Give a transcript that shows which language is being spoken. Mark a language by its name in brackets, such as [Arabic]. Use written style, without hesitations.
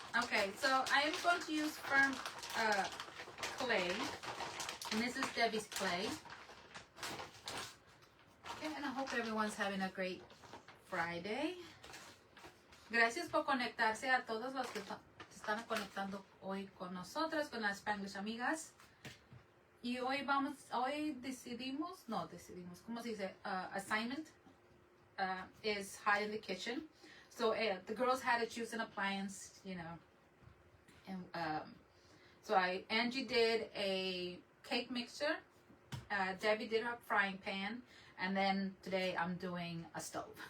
[English] Okay, so I am going to use firm clay. And this is Debbie's clay. Okay, and I hope everyone's having a great Friday. [Spanish] Gracias por conectarse a todos los que están conectando hoy con nosotros, con las Spanglish Amigas. Y hoy decidimos, ¿cómo se dice? [English] Assignment is hide in the kitchen. So the girls had to choose an appliance, you know. And so Angie did a cake mixer. Debbie did her frying pan. And then today I'm doing a stove.